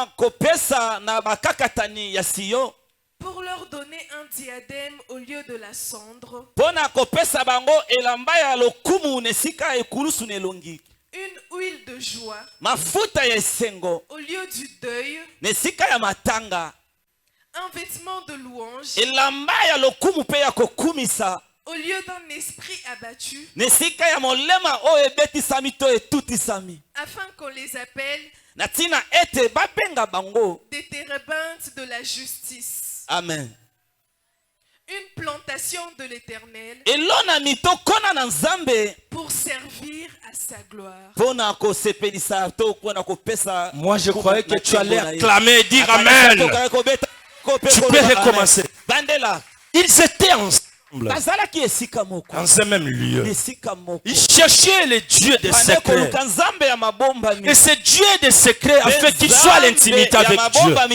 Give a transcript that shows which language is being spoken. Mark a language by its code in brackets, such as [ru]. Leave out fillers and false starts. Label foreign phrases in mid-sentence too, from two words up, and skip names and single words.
[fr] leur donner un diadème au lieu de la cendre, une huile de joie au lieu du deuil, un vêtement de louange, [ln] elamba ya lokumu pe ya kokumisa, [fr] au lieu d'un esprit abattu, [ln] nesika ya molema oyo ebetisami to etutisami, [fr] afin qu'on les appelle [ln] na tina ete babenga bango [fr] des térébintes de la justice. Amen. Une plantation de l'Éternel [ln] elona mitokona na Nzambe [fr] pour servir à sa gloire. [ln] pona kosepelisa to pona kopesa. [fr] Moi je croyais que tu allais acclamer et dire Amen. Tu peux recommencer. [ln] Bandela. [fr] Ils étaient ensemble dans un même lieu. Ils cherchaient le Dieu des secrets. Et ce Dieu des secrets a fait qu'ils soient à l'intimité avec Dieu.